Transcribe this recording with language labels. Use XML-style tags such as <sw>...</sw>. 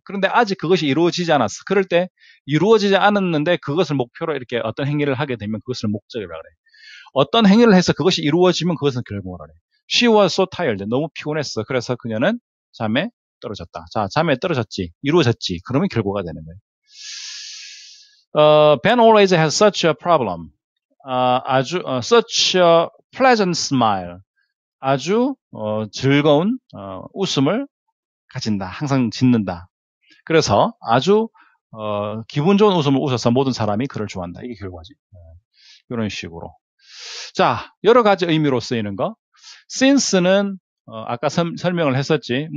<ko>그런데 아직 그것이 이루어지지 않았어. 그럴 때 이루어지지 않았는데 그것을 목표로 이렇게 어떤 행위를 하게 되면 그것을 목적이라고 그래. 어떤 행위를 해서 그것이 이루어지면 그것은 결과라 그래.</ko> <en>She was so tired.</en> <ko>너무 피곤했어. 그래서 그녀는 잠에 떨어졌다. 자, 잠에 떨어졌지. 이루어졌지. 그러면 결과가 되는 거예요.</ko> <en>Ben always has such a problem. such a pleasant smile.</en> <ko>아주 즐거운 웃음을 가진다. 항상 짓는다. 그래서 아주 기분 좋은 웃음을 웃어서 모든 사람이 그를 좋아한다. 이게 결과지. 이런 식으로. 자, 여러 가지 의미로 쓰이는 거. since는 아까 설명을 했었지.</ko>